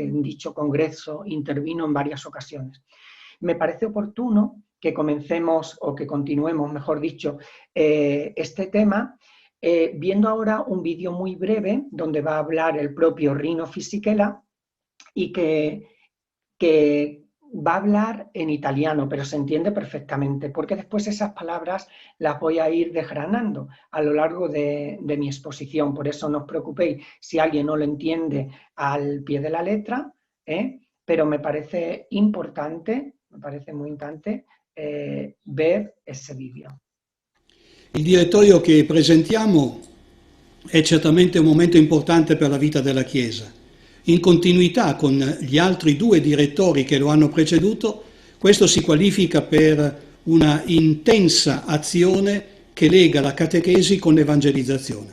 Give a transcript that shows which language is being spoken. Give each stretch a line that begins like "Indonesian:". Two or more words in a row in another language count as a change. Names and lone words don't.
Spanish: En dicho congreso intervino en varias ocasiones. Me parece oportuno que comencemos, o que continuemos, mejor dicho, este tema, viendo ahora un vídeo muy breve donde va a hablar el propio Rino Fisichella y que va a hablar en italiano, pero se entiende perfectamente, porque después esas palabras las voy a ir desgranando a lo largo de mi exposición. Por eso no os preocupéis si alguien no lo entiende al pie de la letra, pero me parece importante, me parece muy importante ver ese vídeo.
Italian: Il direttorio che presentiamo è certamente un momento importante per la vita della Chiesa. In continuità con gli altri due direttori che lo hanno preceduto, questo si qualifica per una intensa azione che lega la catechesi con l'evangelizzazione.